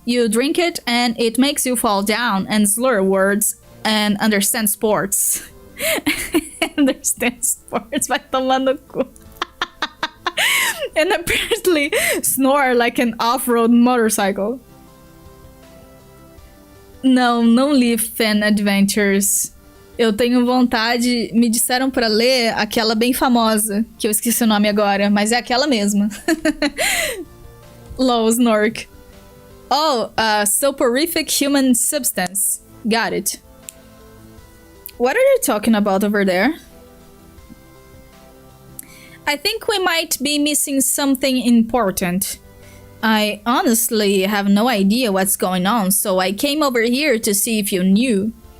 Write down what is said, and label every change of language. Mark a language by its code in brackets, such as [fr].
[en] You drink it and it makes you fall down and slur words and understand sports. Understand sports, [pt] vai tomar no cu. [en] And apparently snore like an off-road motorcycle. [pt] Não li Fan Adventures. Eu tenho vontade, me disseram pra ler aquela bem famosa, que eu esqueci o nome agora, mas é aquela mesma. [en] Lol, Snork. Oh, soporific human substance. Got it. What are you talking about over there? I think we might be missing something important. I honestly have no idea what's going on, so I came over here to see if you knew.